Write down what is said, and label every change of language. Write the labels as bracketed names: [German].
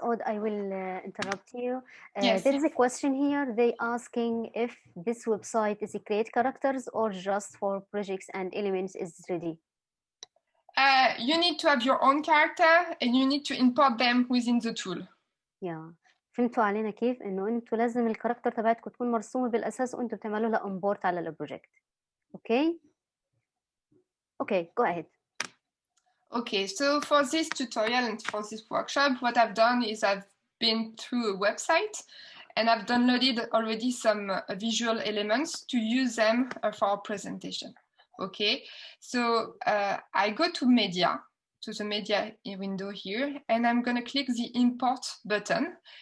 [English] Aude, I will interrupt you. Yes. There is a question here. They asking if this website is a create characters or just for projects and elements is ready. You need to have your own character and you need to import them within the tool. Yeah. [Arabic] فهمتوا علينا كيف انه انتوا لازم الكاركتر تبعتكم تكون مرسومه بالاساس وانتوا بتعملوا لها امبورت على البروجكت. [English] Okay? Okay, go ahead. Okay, so for this tutorial and for this workshop, what I've done is I've been through a website and I've downloaded already some visual elements to use them for our presentation. Okay, so I go to media, to the media window here, and I'm going to click the import button.